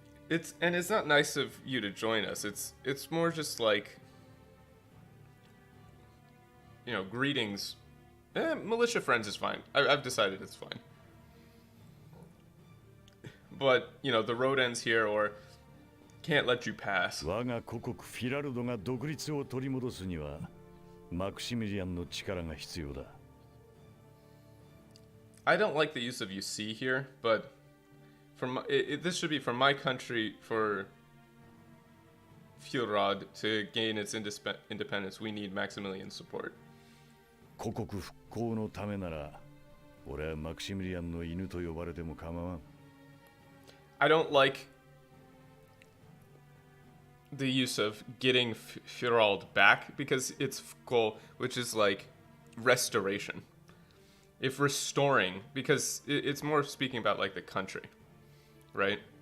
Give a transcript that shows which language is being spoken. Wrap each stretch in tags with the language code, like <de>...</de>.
<en>It's not nice of you to join us. It's more just like, you know, greetings. Militia friends is fine. I've decided it's fine. But you know, the road ends here, or can't let you pass.</en> <ja>我が故国フィラルドが独立を取り戻すには、マクシミリアンの力が必要だ。</ja> <en>I don't like the use of you see here, but this should be from my country for Fjorod to gain its independence. We need Maximilian support.</en> <ja>故国復興のためなら、俺はマクシミリアンの犬と呼ばれても構わん。</ja> <en>I don't like the use of getting Fjorald back because it's Fko, which is like restoration. If restoring, because it's more speaking about like the country, right?</en>